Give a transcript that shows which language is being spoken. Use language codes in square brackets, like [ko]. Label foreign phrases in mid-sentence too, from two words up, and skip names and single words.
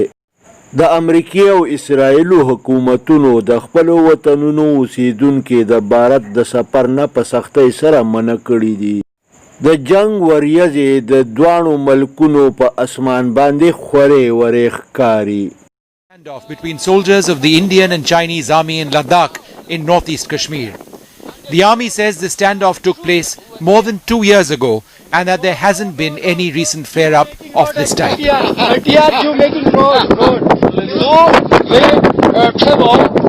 [ps] د امریکې او اسرائیلو حکومتونو د خپلو وطنونو اوسیدونکي د بھارت د سفر نه په سختۍ سره منع کړي دي. د جنګ وریځې د دواړو ملکونو په اسمان باندې خورې ورې ښکاري. [en] Standoff between soldiers of the Indian and Chinese army in Ladakh in northeast Kashmir. The army says the standoff took place more than 2 years ago and that there hasn't been any recent flare-up of this type. making road. So they travel